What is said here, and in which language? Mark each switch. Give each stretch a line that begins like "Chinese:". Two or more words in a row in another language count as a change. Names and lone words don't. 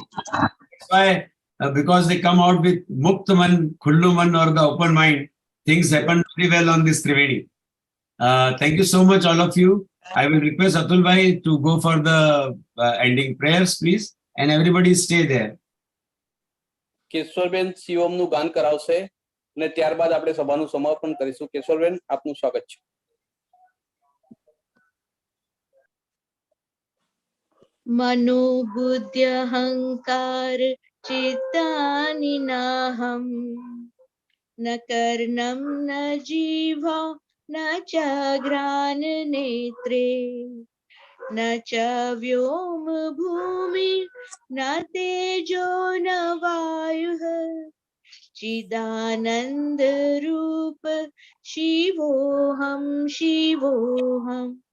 English: That's why, because they come out with
Hindi: मुक्त मन,
Gujarati: ખુલ્લું મન,
English: or the open mind, things happen very well on this Triveni. Thank you so much, all of you. I will request Atul bhai to go for the ending prayers, please, and everybody stay there.
Gujarati: કેશવરબેન શિવમ નું ગાન કરાવશે અને ત્યારબાદ આપણે સભાનું સમાપન કરીશું. કેશવરબેન, આપનું સ્વાગત છે.
Sanskrit: मनोबुद्धि अहंकार चित्तानि नाहं न कर्णं न जीवा न च घ्राण नेत्रे न च व्योम भूमि न तेजो न वायुः चिदानंद रूप शिवोऽहं शिवोऽहम्